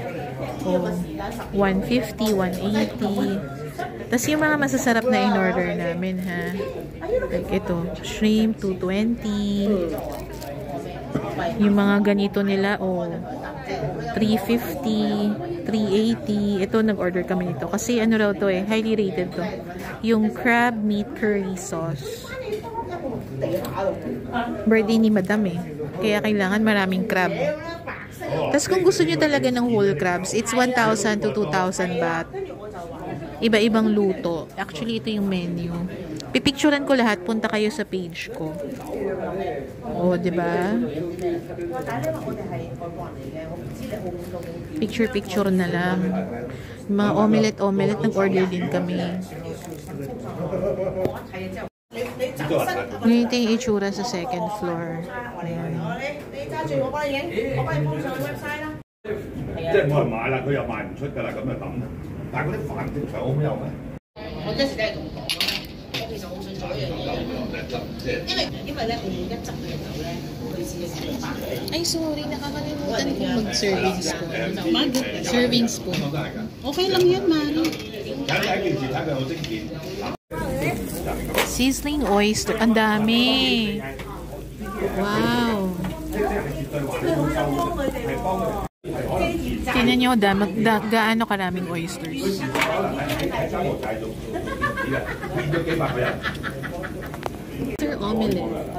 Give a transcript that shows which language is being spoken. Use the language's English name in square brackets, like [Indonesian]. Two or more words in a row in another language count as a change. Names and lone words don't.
[Filipino] Oh, 150, 180. Tapos yung mga masasarap na in-order namin, ha. Like ito, shrimp, 220. Yung mga ganito nila, oh, 350, 380. Ito, nag-order kami nito. Kasi ano raw to eh, [English] highly rated [Filipino] to. Yung [English] crab meat curry sauce. [Filipino] Birthday ni Madam eh. Kaya kailangan maraming crab. Tapos kung gusto nyo talaga ng whole crabs, [English] it's 1,000 to 2,000 baht. [Filipino] Iba-ibang luto. Actually, ito yung menu. Pipicturean ko lahat. Punta kayo sa page ko. O, diba? Picture na lang. Mga omelette, nag-order din kami. Ganito yung itsura sa second floor. Ayan. [Cantonese] 即係冇人買啦，佢又賣唔出㗎啦，咁就抌啦。但係嗰啲飯正常好有咩？我一時都係咁講咯。我其實好想做一樣嘢，因為咧，我每一執嘅時候咧，類似嘅情況。 [Filipino] Ay, sorry. Nakakalimutan ko mag- [English] serving spoon. Serving spoon. [Filipino] Okay lang yan, Mari. [Cantonese] 睇第一件事睇佢好精緻。 [English] Sizzling oyster. [Filipino] Ang dami. Wow. Tingnan nyo, gaano karaming oysters. [English] Oyster omelette.